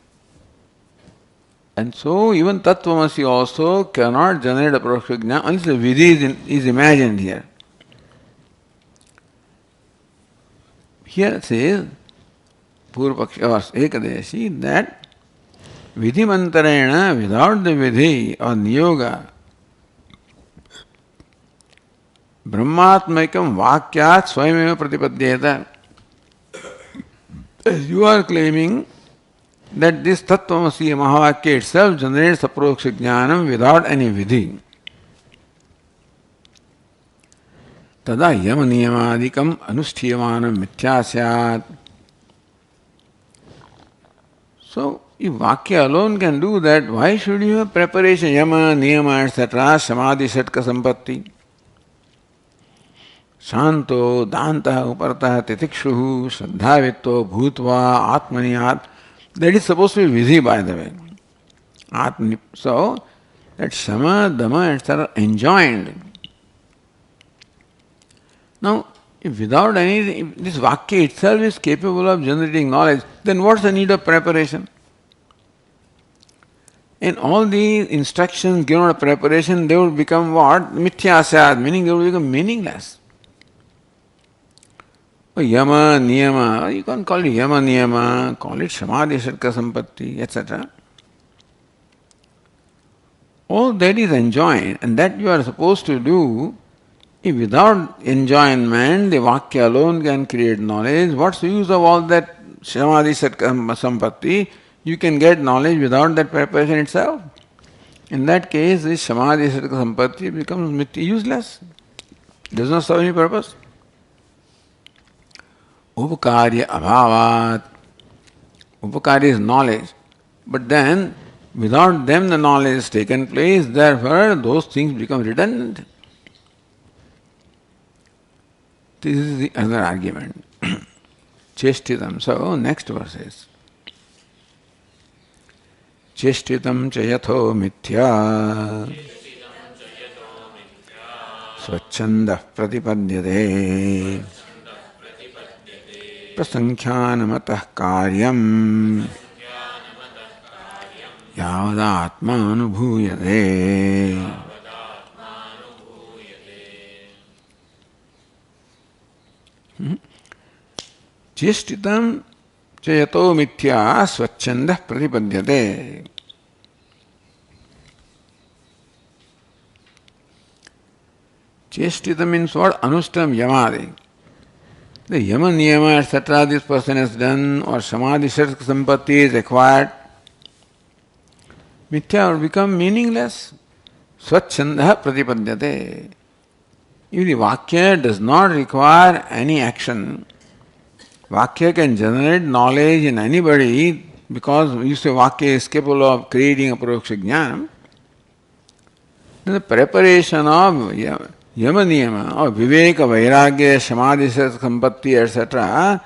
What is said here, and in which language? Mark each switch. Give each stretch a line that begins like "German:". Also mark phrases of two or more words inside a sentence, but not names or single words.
English: And so even Tattvamasi also cannot generate
Sanskrit: aparoksha jnana
English: unless the vidhi is imagined here. Here it says, Purvapakshi or Ekadeshi, that vidhimantarena, without the vidhi or niyoga,
Sanskrit: brahmatmaikam vakyat swayameva pratipadyeta.
English: As you are claiming that this Tattvamasi Mahavakya itself generates
Sanskrit: aproksha jnanam
English: without any vidhi.
Sanskrit: Tada yama niyamadikam anushthiyamanam mithya syat.
English: So, if Vakya alone can do that, why should you have preparation,
Sanskrit: yama, niyama,
English: etc.,
Sanskrit: samadhi, shatka, sampatti? Shanto, dantah, upartah, titikshuhu, shraddhavitto, bhutva, atmaniyat.
English: That is supposed to be vidhi, by the way. So, that
Sanskrit: shama, dhamma,
English: etc. enjoined. Now, if without anything, if this Vakya itself is capable of generating knowledge, then what's the need of preparation? And all these instructions given of preparation, they would become what? Mithyasyad, meaning they would become meaningless.
Sanskrit: Yama, niyama,
English: you can call it
Sanskrit: yama, niyama,
English: call it
Sanskrit: samadhi, shatka, sampatti,
English: etc. All that is enjoined, and that you are supposed to do. If without enjoyment, the Vakya alone can create knowledge, what's the use of all that
Sanskrit: samadhi, shatka, sampatti?
English: You can get knowledge without that preparation itself. In that case, this
Sanskrit: samadhi, shatka, sampatti
English: becomes useless. Does not serve any purpose.
Sanskrit: Upakarya abhavat.
English: Upakarya is knowledge. But then, without them the knowledge has taken place, therefore those things become redundant. This is the other argument.
Sanskrit: Cheshtitam.
English: So, next verse is
Sanskrit: Cheshtitam chayatho mithya swachandah pratipadyate prasankhyanamataḥ karyam yavadatma anubhuyate. Cheshtitam chayato mithya swachandah pratipadyate.
English: Cheshtitam means what?
Sanskrit: Anustam yamadi. The yama niyama etc.
English: this person has done, or
Sanskrit: samadhi shatka sampatti
English: is acquired. Mithya will become meaningless.
Sanskrit: Swachandah pratipadyate.
English: If the Vakya does not require any action, Vakya can generate knowledge in anybody, because you say Vakya is capable of creating
Sanskrit: aproksha jnana,
English: then the preparation of
Sanskrit: yama niyama,
English: or
Sanskrit: viveka, vairagya, samadhi, sampatti,
English: etc.